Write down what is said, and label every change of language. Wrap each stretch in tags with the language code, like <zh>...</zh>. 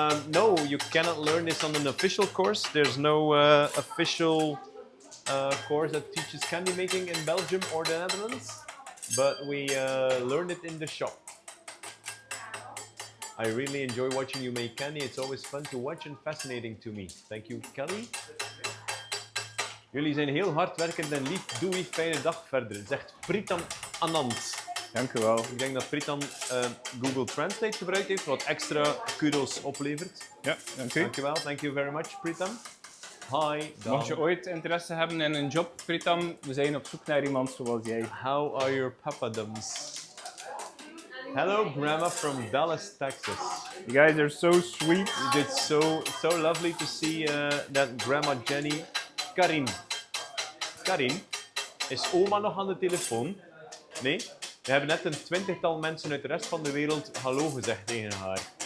<en>No, you cannot learn this on an official course. There's no official course that teaches candy making in Belgium or the Netherlands, but we learn it in the shop. I really enjoy watching you make candy. It's always fun to watch and fascinating to me. Thank you, Kelly.</en> <nl>Jullie zijn heel hardwerkend en lief. Doei, fijne dag verder. Zegt Pritam Anand. Dank u wel. Ik denk dat Pritam Google Translate gebruikt heeft, wat extra kudos oplevert. Ja, dank u. Dankjewel,</nl> <en>thank you very much, Pritam. Hi, Dan.</en> <nl>Mocht je ooit interesse hebben in een job, Pritam, we zijn op zoek naar iemand zoals jij.</nl> <en>How are your papadums? Hello, Grandma from Dallas, Texas. You guys are so sweet. It's so lovely to see that Grandma Jenny.</en> <nl>Karin, is oma nog aan de telefoon? Nee? We hebben net een 20-tal mensen uit de rest van de wereld hallo gezegd tegen haar.</nl>